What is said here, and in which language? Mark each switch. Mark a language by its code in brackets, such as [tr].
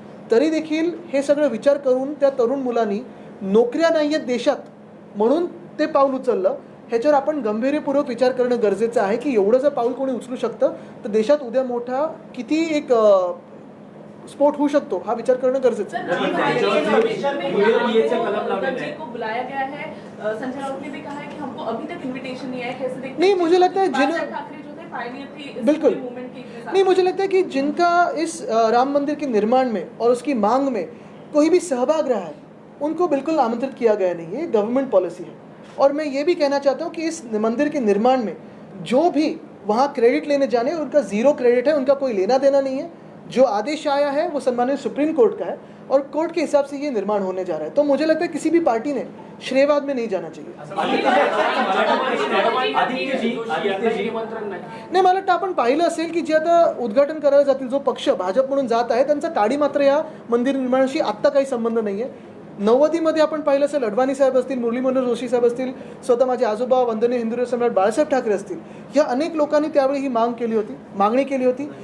[mr] तरी देखील हे सगळं विचार करून त्या तरुण मुलांनी नोकऱ्या नाही आहेत देशात म्हणून ते पाऊल उचललं। ह्याच्यावर आपण गंभीरपूर्वक विचार करणं गरजेचं आहे की एवढं जर पाऊल कोणी उचलू शकतं तर देशात उद्या मोठा किती एक स्फोट होऊ शकतो हा विचार करणं गरजेचं आहे। [hi] बुलाया गया है, संजय राउत ने भी कहा है कि हमको अभी तक इनविटेशन नहीं आया, कैसे देखते हैं? नहीं, मुझे लगता है बिल्कुल नहीं, मुझे लगता है कि जिनका इस राम मंदिर के निर्माण में और उसकी मांग में कोई भी सहभाग रहा है उनको बिल्कुल आमंत्रित किया गया नहीं है, गवर्नमेंट पॉलिसी है। और मैं ये भी कहना चाहता हूँ कि इस मंदिर के निर्माण में जो भी वहाँ क्रेडिट लेने जाने उनका 0 क्रेडिट है, उनका कोई लेना देना नहीं है। जो आदेश आया है वो सम्मानित सुप्रीम कोर्ट का है और कोर्ट के हिसाब से ये निर्माण होने जा रहा है। तो मुझे लगता है किसी भी पार्टी ने श्रेयवाद में नहीं जाना चाहिए। [mr] नाही, मला वाटतं आपण पाहिलं असेल की जे आता उद्घाटन करायला जातील जो पक्ष भाजप म्हणून जात आहे त्यांचा काडी मात्र या मंदिर निर्माणाशी आत्ता काही संबंध नाही आहे। 90मध्ये आपण पाहिलं असेल अडवाणी साहेब असतील, मुरली मनोहर जोशी साहेब असतील, स्वतः माझे आजोबा वंदनीय हिंदू सम्राट बाळासाहेब ठाकरे असतील, या अनेक लोकांनी त्यावेळी ही मागणी केली होती।